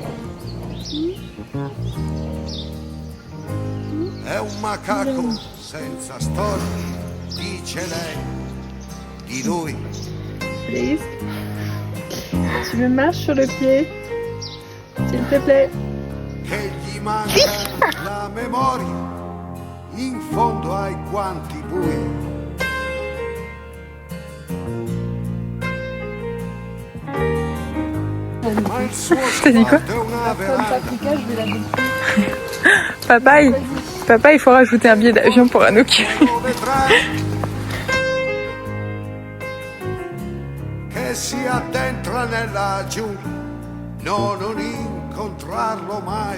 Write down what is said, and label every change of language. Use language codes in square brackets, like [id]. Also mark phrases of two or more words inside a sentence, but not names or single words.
[it] È un macaco senza storia, dice lei, di lui. [fr] Please. Tu me marches sur le pied, s'il te plaît. [it] Che gli manca la memoria, in fondo ai guanti bui. Ma il suo [fr] T'as dit quoi? [it] sguardo è una veranda [fr] Papa, il faut rajouter un billet d'avion pour Anouk. [it] dove vedrai che si addentra nella giungla, no, non incontrarlo mai.